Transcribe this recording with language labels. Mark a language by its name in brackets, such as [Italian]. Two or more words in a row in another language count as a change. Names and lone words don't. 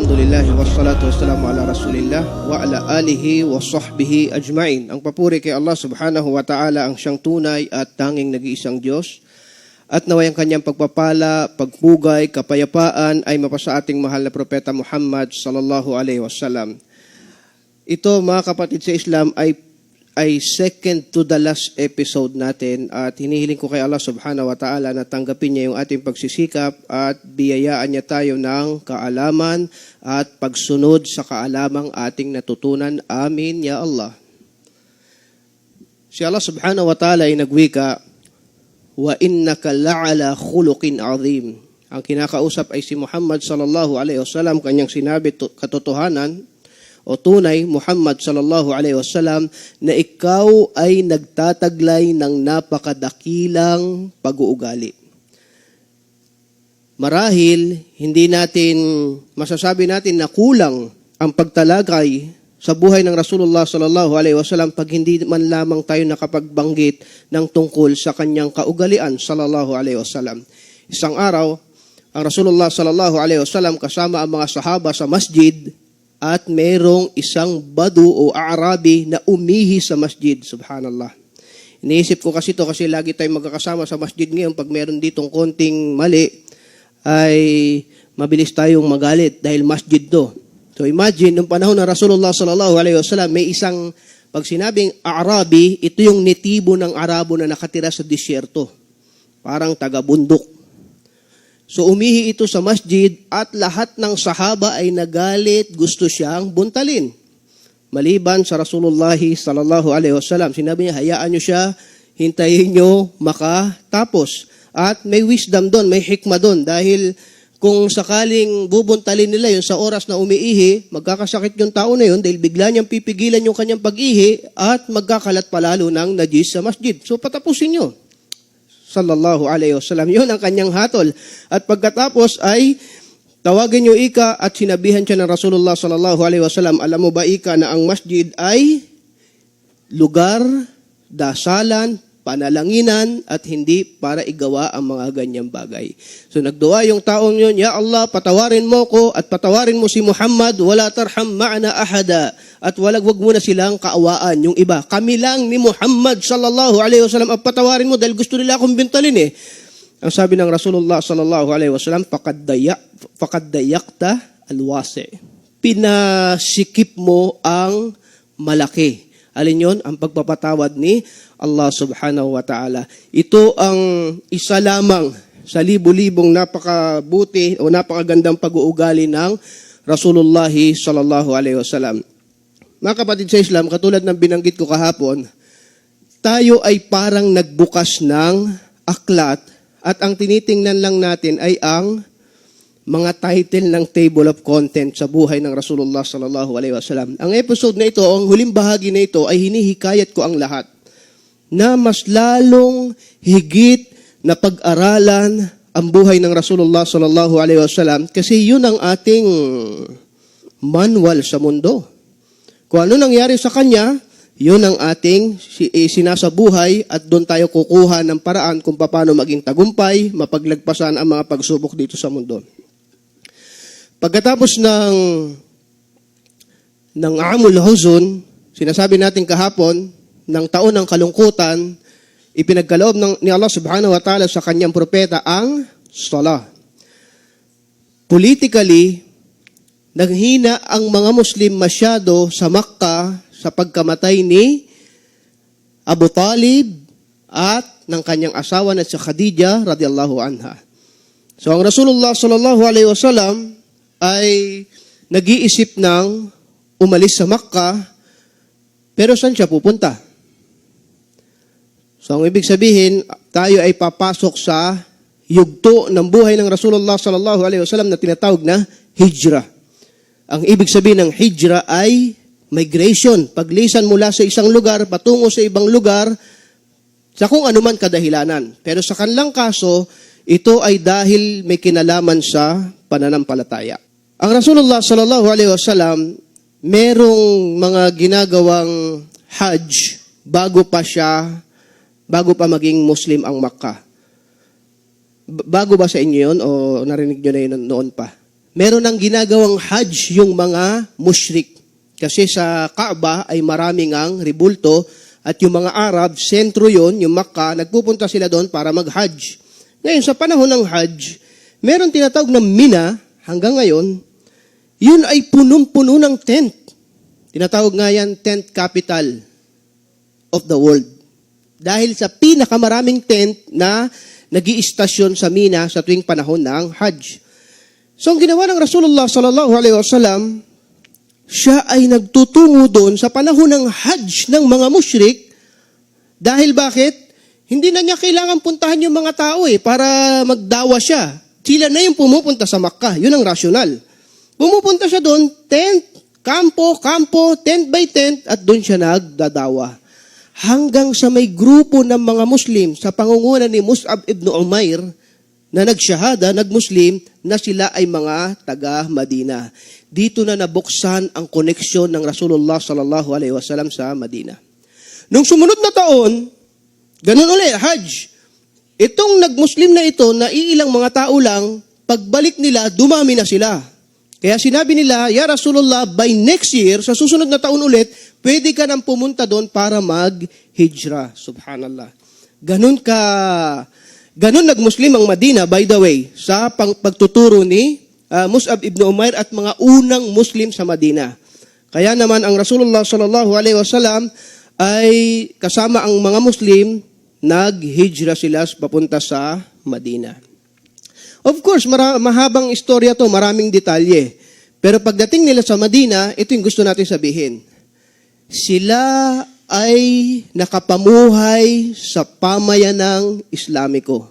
[Arabic] الحمد لله والصلاة والسلام على رسول الله وعلى آله وصحبه أجمعين. [Filipino] Ang papuri kay Allah [Arabic] سبحانه وتعالى [Filipino] ang siyang tunay at tanging nag-iisang Diyos. At naway ang kanyang pagpapala, pagpugay, kapayapaan ay mapasa ating mahal na propeta Muhammad [Arabic] صلى الله عليه وسلم. [Filipino] Ito mga kapatid sa Islam ay [English] second to the last [Filipino] episode natin at hinihiling ko kay Allah [Arabic] سبحانه وتعالى [Filipino] na tanggapin niya yung ating pagsisikap at biyayaan niya tayo ng kaalaman at pagsunod sa kaalamang ating natutunan. [Arabic] آمين يا الله. [Filipino] Si Allah [Arabic] سبحانه وتعالى [Filipino] ay nagwika, [Arabic] وإنك لعلى خلق عظيم. [Filipino] Ang kinakausap ay si Muhammad [Arabic] صلى الله عليه وسلم, [Filipino] kanyang sinabi katotohanan o tunay, Muhammad [Arabic] صلى الله عليه وسلم, [Filipino] na ikaw ay nagtataglay ng napakadakilang pag-uugali. Marahil, hindi natin masasabi natin na kulang ang pagtalagay sa buhay ng Rasulullah [Arabic] صلى الله عليه وسلم [Filipino] pag hindi man lamang tayo nakapagbanggit ng tungkol sa kanyang kaugalian [Arabic] صلى الله عليه وسلم. [Filipino] Isang araw, ang Rasulullah [Arabic] صلى الله عليه وسلم [Filipino] kasama ang mga sahaba sa masjid at mayroong isang badu o Arabi na umihi sa masjid. Subhanallah. Iniisip ko kasi ito kasi lagi tayong magkakasama sa masjid ngayon. Pag meron ditong konting mali, ay mabilis tayong magalit dahil masjid to. So imagine, nung panahon ng Rasulullah [Arabic] صلى الله عليه وسلم, [Filipino] may isang, pag sinabing Arabi, ito yung netibo ng Arabo na nakatira sa disyerto. Parang taga-bundok. So umihi ito sa masjid at lahat ng sahaba ay nagalit, gusto siyang buntalin. Maliban sa Rasulullah [Arabic] صلى الله عليه وسلم, [Filipino] sinabi niya, hayaan niyo siya, hintayin niyo makatapos. At may wisdom doon, may hikma doon, dahil kung sakaling bubuntalin nila yun sa oras na umiihi, magkakasakit yung tao na yun dahil bigla niyang pipigilan yung kanyang pag-ihi at magkakalat palalo ng najis sa masjid. So patapusin niyo. [Arabic] صلى الله عليه وسلم. [Filipino] Yun ang kanyang hatol. At pagkatapos ay tawagin niyo ika at sinabihan siya ng Rasulullah [Arabic] صلى الله عليه وسلم, [Filipino] alam mo ba ika na ang masjid ay lugar, dasalan, panalanginan at hindi para igawa ang mga ganyang bagay. So nagdua yung taong yun, [Arabic] يا الله, [Filipino] patawarin mo ko at patawarin mo si Muhammad, [Arabic] ولا ترحم معنا أحدا. [Filipino] At wag mo na silang kaawaan yung iba. Kami lang ni Muhammad [Arabic] صلى الله عليه وسلم [Filipino] ang patawarin mo dahil gusto nila akong bintalin eh. Ang sabi ng Rasulullah [Arabic] صلى الله عليه وسلم, فقد ضيقت الواسع. [Filipino] Pinasikip mo ang malaki. Alin yun? Ang pagpapatawad ni Allah [Arabic] سبحانه وتعالى. [Filipino] Ito ang isa lamang sa libu-libong napakabuti o napakagandang pag-uugali ng Rasulullah [Arabic] صلى الله عليه وسلم. [Filipino] Mga kapatid sa Islam, katulad ng binanggit ko kahapon, tayo ay parang nagbukas ng aklat at ang tinitingnan lang natin ay ang mga title ng [English] table of content [Filipino] sa buhay ng Rasulullah [Arabic] صلى الله عليه وسلم. [Filipino] Ang episode na ito, ang huling bahagi na ito ay hinihikayat ko ang lahat na mas lalong higit na pag-aralan ang buhay ng Rasulullah [Arabic] صلى الله عليه وسلم [Filipino] kasi yun ang ating manual sa mundo. Kung ano nangyari sa kanya, yun ang ating sinasabuhay at doon tayo kukuha ng paraan kung paano maging tagumpay, mapaglagpasan ang mga pagsubok dito sa mundo. Pagkatapos ng Amul Huzun, sinasabi natin kahapon, ng taon ng kalungkutan, ipinagkaloob ni Allah [Arabic] سبحانه وتعالى [Filipino] sa kanyang propeta ang salah. Politically, naghina ang mga Muslim masyado sa Makkah sa pagkamatay ni Abu Talib at ng kanyang asawa na si Khadija [Arabic] رضي الله عنها. [Filipino] So ang Rasulullah [Arabic] صلى الله عليه وسلم [Filipino] ay nag-iisip ng umalis sa Makkah, pero saan siya pupunta? So ang ibig sabihin, tayo ay papasok sa yugto ng buhay ng Rasulullah [Arabic] صلى الله عليه وسلم [Filipino] na tinatawag na hijrah. Ang ibig sabihin ng hijrah ay migration, paglisan mula sa isang lugar patungo sa ibang lugar sa kung anuman kadahilanan. Pero sa kanilang kaso, ito ay dahil may kinalaman sa pananampalataya. Ang Rasulullah [Arabic] صلى الله عليه وسلم, [Filipino] merong mga ginagawang hajj bago pa maging Muslim ang Makkah. Bago ba sa inyo yun o narinig nyo na yun noon pa? meron ng ginagawang hajj yung mga mushrik. Kasi sa Kaaba ay maraming ang ribulto at yung mga Arab, sentro yon, yung Makkah, nagpupunta sila doon para mag-hajj. Ngayon, sa panahon ng hajj, meron tinatawag na Mina, hanggang ngayon, yun ay punong-puno ng tent. Tinatawag nga yan, [English] tent capital of the world. [Filipino] Dahil sa pinakamaraming tent na nag-iistasyon sa Mina sa tuwing panahon ng hajj. So, ang ginawa ng Rasulullah [Arabic] صلى الله عليه وسلم, [Filipino] siya ay nagtutungo doon sa panahon ng hajj ng mga mushrik. Dahil bakit? Hindi na niya kailangan puntahan yung mga tao para magdawa siya. Sila na yung pumupunta sa Makkah. Yun ang rasyonal. Pumupunta siya doon, tent, kampo, tent by tent, at doon siya nagdadawa. Hanggang sa may grupo ng mga Muslim sa pangunguna ni Mus'ab ibn Umair na nagsyahada, nagmuslim, na sila ay mga taga-Madina. Dito na nabuksan ang koneksyon ng Rasulullah [Arabic] صلى الله عليه وسلم [Filipino] sa Madina. Nung sumunod na taon, ganun ulit, hajj. Itong nagmuslim na ito, na iilang mga tao lang, pagbalik nila, dumami na sila. Kaya sinabi nila, [Arabic] يا رسول الله, [English] by next year, [Filipino] sa susunod na taon ulit, pwede ka nang pumunta doon para mag-hijra. Subhanallah. Ganun nagmuslim ang Madina, [English] by the way, [Filipino] sa pagtuturo ni Mus'ab ibn Umair at mga unang Muslim sa Madina. Kaya naman ang Rasulullah [Arabic] صلى الله عليه وسلم [Filipino] ay kasama ang mga Muslim, nag-hijra sila papunta sa Madina. Of course, mahabang istorya to, maraming detalye. Pero pagdating nila sa Madina, ito yung gusto natin sabihin. Sila ay nakapamuhay sa pamayanang Islamiko.